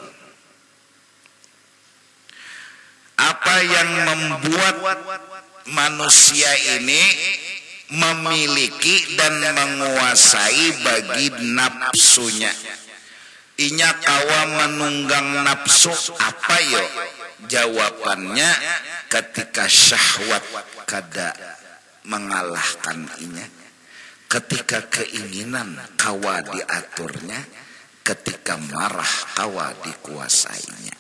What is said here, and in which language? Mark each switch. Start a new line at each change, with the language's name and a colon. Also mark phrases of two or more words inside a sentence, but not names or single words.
Indonesian: Apa yang membuat manusia ini memiliki dan menguasai bagi nafsunya?
Banjar: Inya kawa menunggang nafsu apa yo? Jawabannya ketika syahwat kada mengalahkan inya, ketika keinginan kawa diaturnya, ketika marah kawa dikuasainya.